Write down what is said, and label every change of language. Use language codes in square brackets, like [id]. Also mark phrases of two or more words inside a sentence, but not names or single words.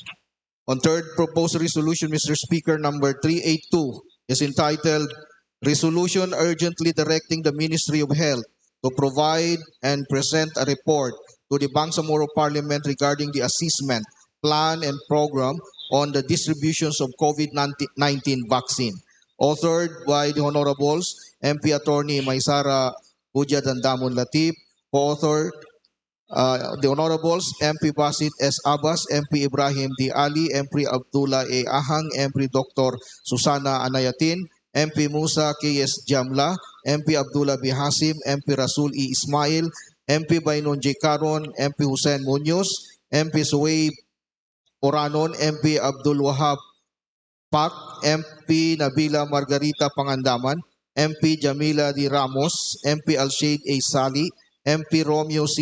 [en] On third proposed resolution, Mr. Speaker, number 382 is entitled Resolution Urgently Directing the Ministry of Health to provide and present a report to the Bangsamoro Parliament regarding the assessment, plan, and program on the distributions of COVID-19 vaccine, authored by the Honorables MP Attorney Maysara Huja Dandamun Latif, co-authored the Honorables MP Basit S. Abbas, MP Ibrahim D. Ali, MP Abdullah A. Ahang, MP Dr. Susana Anayatin, MP Musa K.S. Jamla, MP Abdullah B. Hasim, MP Rasul E. Ismail, MP Bainon J. Caron, MP Hussein Munoz, MP Suwaib Oranon, MP Abdul Wahab Pak, MP Nabila Margarita Pangandaman, MP Jamila D. Ramos, MP Alshade A. Sali, MP Romeo C.